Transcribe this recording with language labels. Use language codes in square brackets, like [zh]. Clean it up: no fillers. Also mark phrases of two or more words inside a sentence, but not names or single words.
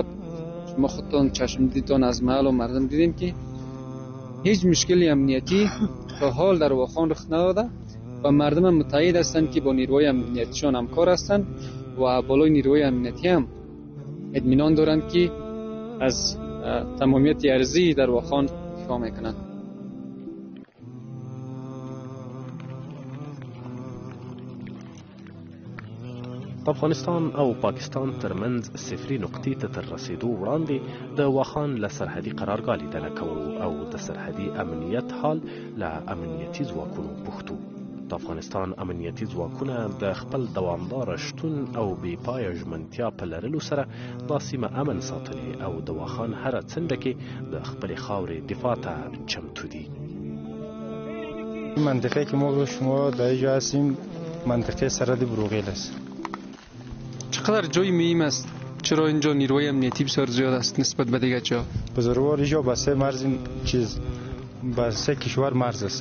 [fa] شما خودتان چشم دیدتان از محل و مردم دیدیم که هیچ مشکلی امنیتی تا حال در واخان رخ نداده و مردم متعهد هستند که با نیروی امنیتیشان همکار هستند و بالای نیروی امنیتی هم اطمینان دارند که از تمامیت ارضی در واخان دفاع میکنند. [ps] افغانستان او پاکستان ترمنځ صفري نقطې ته تر رسیدو وړاندې د واخان له سرحدي قرارګاه لیدنه کوو او د سرحدي امنیت حال له امنیتي ځواکونو پوښتو. د افغانستان امنیتي ځواکونه د خپل دوامداره شتون او بې پایه ژمنتیا په لرلو سره دا سیمه امن ساتلې او د واخان هره څنډه کې د خپلې خاورې دفاع ته چمتو دي. [fa] منطقه که ما شما در اینجا هستیم منطقه سرحد بروغیل است. چقدر جای مهم است؟ چرا اینجا نیروی امنیتی بسیار زیاد است نسبت به دیگر جا؟ بزرگوار اینجا با 3 مرز چیز با 3 کشور مرز است.